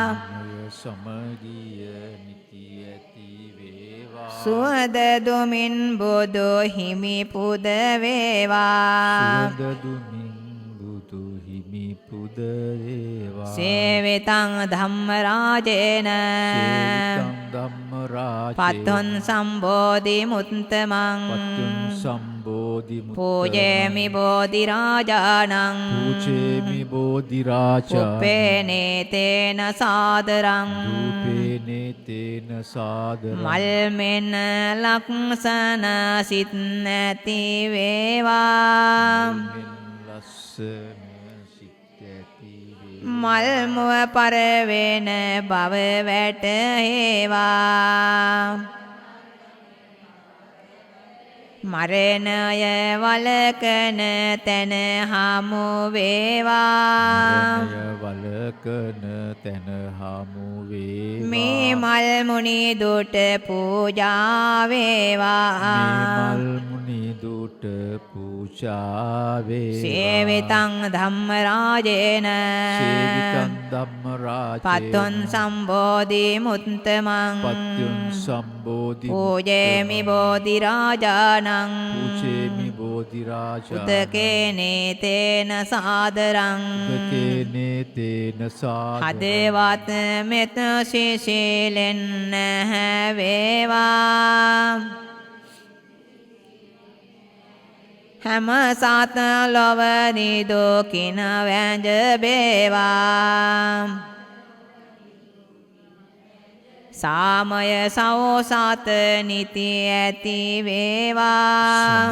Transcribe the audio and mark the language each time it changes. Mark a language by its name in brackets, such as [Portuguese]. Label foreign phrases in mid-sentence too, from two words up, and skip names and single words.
[Sinhala] සමගිය නිති ඇති වේවා සුවද දුමින් බුදු හිමි පුද වේවා සුවඳ දුමින් බුදු හිමි පුද වේවා වේවා [Pali] සේවිතං ධම්මරාජේන සේවිතං ධම්මරාජේන පත්තුන් සම්බෝධි මුත්තමං පත්තුන් සම්බෝධි මුත්තමං පූජේමි බෝධි රාජානං පූජේමි බෝධි රාජා උපේනේ තේන සාදරං රූපේනේ තේන සාදරං [Sinhala] මල් මෙන් ලක්ෂණ සිත් නැති වේවා ලස්සන සිත් ඇති වේ මල් මුව පරවෙන බව වැටේවා මරණය වලකන තැන හමු වේවා වලකන තැන හමු වේවා මේ මල් මුනි දුට පූජා වේවා මල් මුනි දුට පූජා වේවා [Pali] සේවිතං ධම්මරාජේන සේවිතං ධම්මරාජේන පත්තුන් සම්බෝධි මුත්තමං පත්තුන් සම්බෝධි පූජේමි බෝධි රාජානං පූජේමි බෝධි රාජා උදකේනේ තේන සාදරං උදකේනේ තේන සාදරං [Sinhala] හදවත් මෙත ශීලෙන් වේවා හැම සාත ලොව නිදුකින වැඳ බේවා සාමය සෞසත නිති ඇති වේවා